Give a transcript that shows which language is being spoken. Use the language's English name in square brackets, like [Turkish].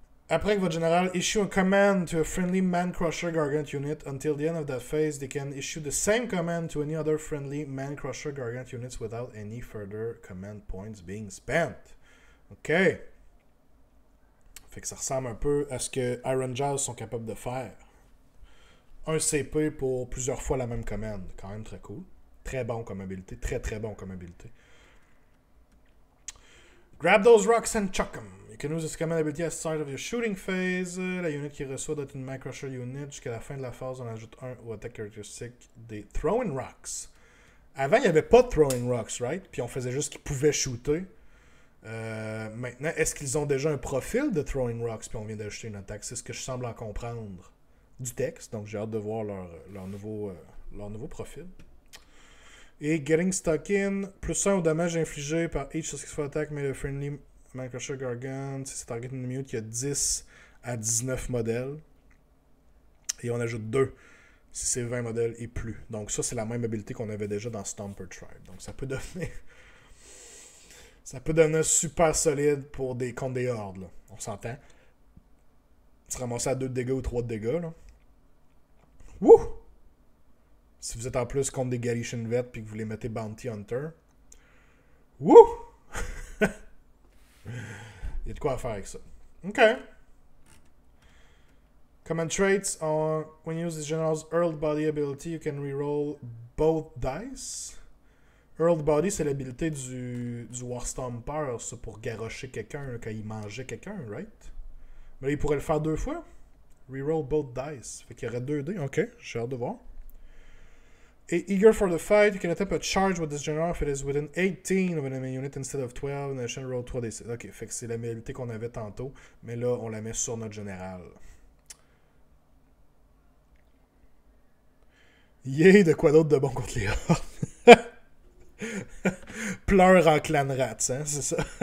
[French] Après que votre général [English] issue a command to a friendly Man-Crusher Gargant unit, until the end of that phase, they can issue the same command to any other friendly Man-Crusher Gargant units without any further command points being spent. OK. [French] Fait que ça ressemble un peu à ce que Iron Jaws sont capables de faire. Un CP pour plusieurs fois la même commande. Quand même très cool. Très bon comme habilité. Très très bon comme habilité. [English] Grab those rocks and chuck them. You can use this command ability at the start of your shooting phase. [French] La unit qui reçoit doit être une Man-Crusher unit. Jusqu'à la fin de la phase, on ajoute un au attack characteristic des Throwing Rocks. Avant, il n'y avait pas de Throwing Rocks, right? Puis on faisait juste qu'ils pouvaient shooter. Maintenant, est-ce qu'ils ont déjà un profil de Throwing Rocks? Puis on vient d'ajouter une attaque. C'est ce que je semble en comprendre du texte. Donc j'ai hâte de voir leur nouveau profil. Et Getting Stuck In, plus 1 au dommage infligé par [English] each successful attack made a friendly [French] Man-Crusher Gargant. Si c'est target une minute, il y a 10 à 19 modèles. Et on ajoute 2 si c'est 20 modèles et plus. Donc ça, c'est la même habilité qu'on avait déjà dans Stomper Tribe. Donc ça peut devenir... ça peut devenir super solide contre des hordes. Là. On s'entend. Se ramasser à 2 de dégâts ou 3 de dégâts. Là. Wouh! Si vous êtes en plus contre des Galician Vets puis que vous les mettez Bounty Hunter. Wouh! Il y a de quoi à faire avec ça. OK. [English] Command traits are when you use this general's Hurled Body ability, you can reroll both dice. [French] Hurled Body, c'est l'habilité du Warstomper, ça, pour garrocher quelqu'un quand il mangeait quelqu'un, right? Mais là, il pourrait le faire 2 fois. Reroll both dice. Fait qu'il y aurait 2 dés. OK, j'ai hâte de voir. [English] Et Eager for the Fight, you can attempt a charge with this general if it is within 18 of an enemy unit instead of 12, and addition roll 3d6. [French] Ok, fait que c'est la habilité qu'on avait tantôt, mais là, on la met sur notre général. Yay, de quoi d'autre de bon contre les hordes? Pleure en clan rats, hein, c'est ça?